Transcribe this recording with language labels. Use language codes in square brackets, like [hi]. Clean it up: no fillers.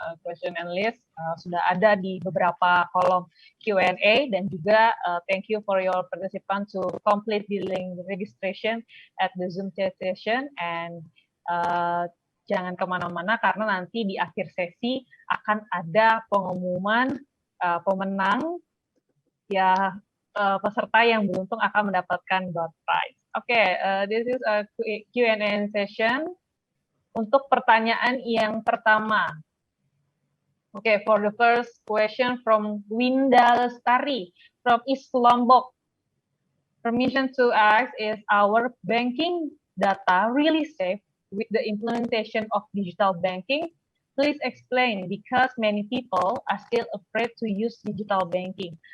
[en] Question and list [id] sudah ada di beberapa kolom Q&A dan juga [en] thank you for your participant to complete the link registration at the Zoom chat session and [id] jangan kemana-mana karena nanti di akhir sesi akan ada pengumuman pemenang ya peserta yang beruntung akan mendapatkan door prize. [en] Okay, this is a Q&A session. [id] Untuk pertanyaan yang pertama. [en] Okay, for the first question from Winda Lestari from East Lombok. Permission to ask, is our banking data really safe with the implementation of digital banking? Please explain, because many people are still afraid to use digital banking.